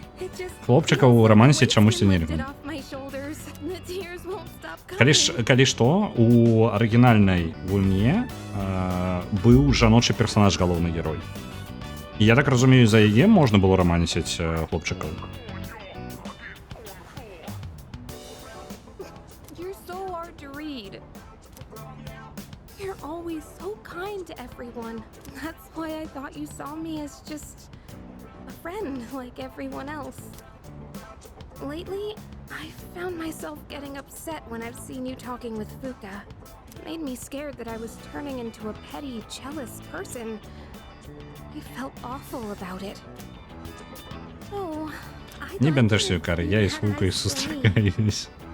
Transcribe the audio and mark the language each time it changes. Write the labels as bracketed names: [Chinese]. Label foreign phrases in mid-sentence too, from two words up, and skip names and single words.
[Belarusian] Хлопчыка ў рамансе чамусьці нельга. Калі што, у арыгінальнай гульне быў жаночы персонаж, галоўны герой. І я так разумею, за яе можна было рамансіць хлопчыкаў. [English] That's why I thought you saw me as just a friend like everyone else. Lately, I've found myself getting upset when I've seen you talking with Fuka. It made me scared that I was turning into a petty, jealous person. I felt awful about it. Oh, [Ukrainian] Не бентешься, Юкари, я и с Фукой зустрічаюсь.